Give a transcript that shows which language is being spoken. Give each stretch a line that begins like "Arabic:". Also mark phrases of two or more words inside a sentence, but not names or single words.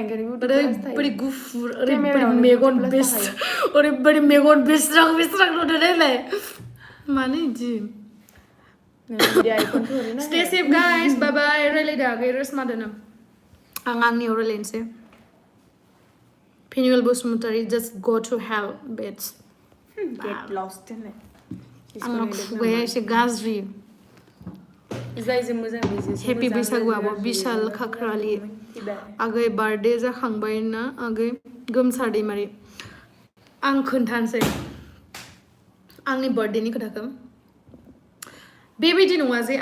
Bodo: ओरैबायदि गुफुर ओरैबायदि मेगन ओरैबायदि मेगन बेस्रां नुदों देलाय मानो इदि
English: stay safe guys bye bye
Bodo: रायलायदो आगै रसमादोनो आं आंनियाव रायलायनोसै फिनुएल बसुमतारी
English: just go to hell bitch get lost
Bodo: होननाय आंना खुगाया एसे गाज्रि जायजों मोजां हेपि बैसागु आब' बिशाल खाख्रालि आगै बार्थडे जाखांबाय ना आगै गोमसार दैमारि आं खोन्थानोसै आंनि बार्थडेनि खोथाखौ बेबायदि नङा जे